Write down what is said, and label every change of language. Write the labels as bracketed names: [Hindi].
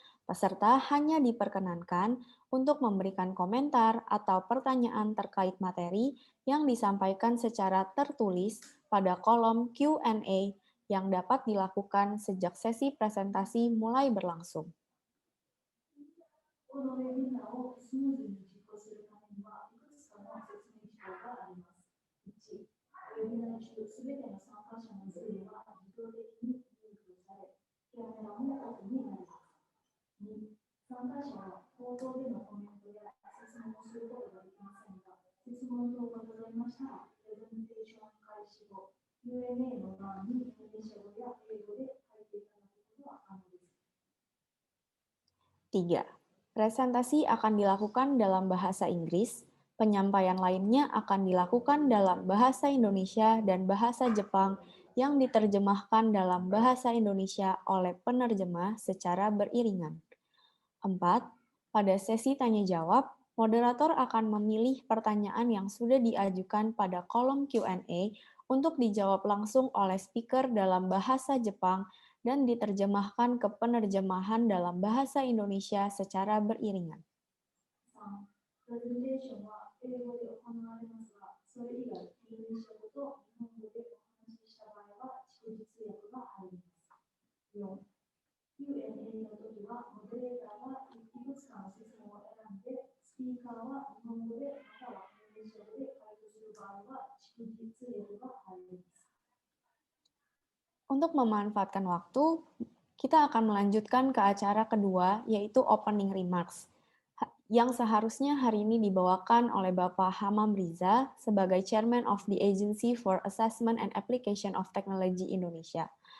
[Indonesian] Peserta hanya diperkenankan untuk memberikan komentar atau pertanyaan terkait materi yang disampaikan secara tertulis pada kolom Q&A yang dapat dilakukan sejak sesi presentasi mulai berlangsung. [Japanese] このウェビナーをスムーズに実行するためにはいくつかの説明事項があります。 1、ウェビナー中すべての参加者のズームは自動的にミュートされ、キャメラもオフになります。 2、参加者は口頭でのコメントや質問をすることができませんが、質問等がございましたら、プレゼンテーション開始後、Q&A の欄にインドネシア語や英語で書いていただくことは可能です。 3. [Indonesian] Presentasi akan dilakukan dalam bahasa Inggris, penyampaian lainnya akan dilakukan dalam bahasa Indonesia dan bahasa Jepang yang diterjemahkan dalam bahasa Indonesia oleh penerjemah secara beriringan. 4. Pada sesi tanya-jawab, moderator akan memilih pertanyaan yang sudah diajukan pada kolom Q&A untuk dijawab langsung oleh speaker dalam bahasa Jepang dan diterjemahkan ke penerjemahan dalam bahasa Indonesia secara beriringan. [Japanese] 3、プレゼンテーションは英語で行われますが、それ以外、インドネシア語と日本語でお話しした場合は、逐次通訳が入ります。 4、Q&A の時は、モデレーターがいくつかの質問を選んで、スピーカーは日本語でまたはインドネシア語で回答する場合は、逐次通訳が入ります。 [Indonesian] Untuk memanfaatkan waktu, kita akan melanjutkan ke acara kedua, yaitu Opening Remarks, yang seharusnya hari ini dibawakan oleh Bapak Hamam Riza sebagai Chairman of the Agency for Assessment and Application of Technology Indonesia.